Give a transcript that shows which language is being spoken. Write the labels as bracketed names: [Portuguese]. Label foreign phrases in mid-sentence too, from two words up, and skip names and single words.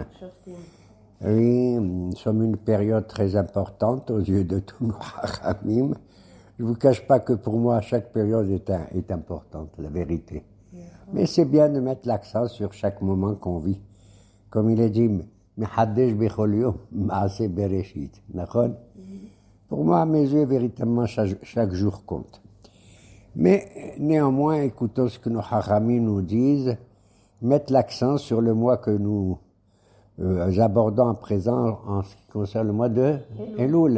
[French] Oui, nous sommes une période très importante aux yeux de tous nos hachamim. Je ne vous cache pas que pour moi, chaque période est importante, la vérité. Mais c'est bien de mettre l'accent sur chaque moment qu'on vit. Comme il est dit, [Hebrew] מחדש בכל יום, מעשה בראשית. [French] Pour moi, à mes yeux, véritablement, chaque jour compte. Mais néanmoins, écoutons ce que nos hachamim nous disent, mettre l'accent sur le mois que nous abordons à présent en ce qui concerne le mois de Elul.